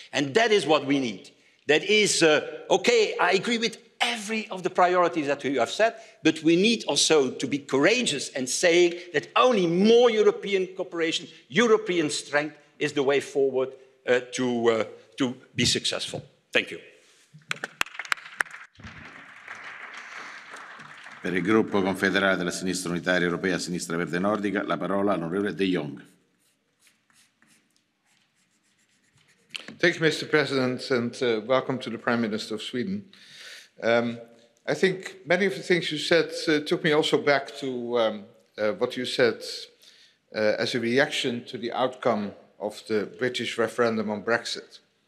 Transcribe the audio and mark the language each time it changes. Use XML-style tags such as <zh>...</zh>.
<en>And that is what we need. That is, okay, I agree with every of the priorities that you have said, but we need also to be courageous and saying that only more European cooperation, European strength is the way forward to be successful. Thank you.</en> <it>Per il gruppo confederale della Sinistra Unitaria Europea, Sinistra Verde Nordica, la parola all'onorevole De Jong.</it> <en>Thank you, Mr. President, and welcome to the Prime Minister of Sweden. I think many of the things you said took me also back to what you said as a reaction to the outcome of the British referendum on Brexit.</en>